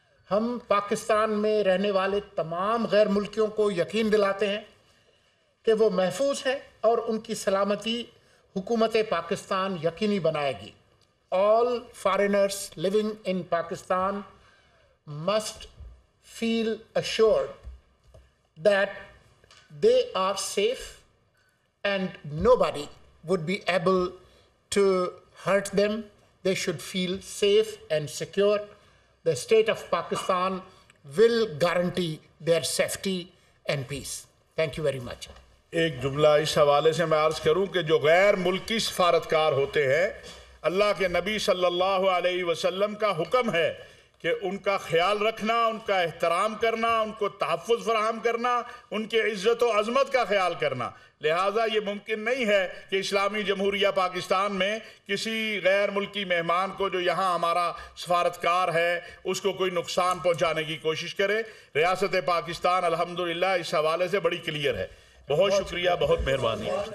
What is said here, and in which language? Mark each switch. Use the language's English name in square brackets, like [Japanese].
[Urdu] ہم پاکستان میں رہنے والے تمام غیر ملکیوں کو یقین دلاتے ہیں کہ وہ محفوظ ہیں اور ان کی سلامتی حکومت پاکستان یقینی بنائے گی۔ [English] All foreigners living in Pakistan must feel assured that they are safe and nobody would be able to hurt them. They should feel safe and secure. The state of Pakistan will guarantee their safety and peace. Thank you very much. [Urdu] ایک جملہ اس حوالے سے میں عرض کروں کہ جو غیر ملکی سفارتکار ہوتے ہیں، اللہ کے نبی صلی اللہ علیہ وسلم کا حکم ہے کہ ان کا خیال رکھنا، ان کا احترام کرنا، ان کو تحفظ فراہم کرنا، ان کی عزت و عظمت کا خیال کرنا۔ لہٰذا یہ ممکن نہیں ہے کہ اسلامی جمہوریہ پاکستان میں کسی غیر ملکی مہمان کو جو یہاں ہمارا سفارتکار ہے اس کو کوئی نقصان پہنچانے کی کوشش کرے۔ ریاست پاکستان الحمدللہ اس حوالے سے بڑی کلیئر ہے۔ بہت شکریہ، بہت مہربانی۔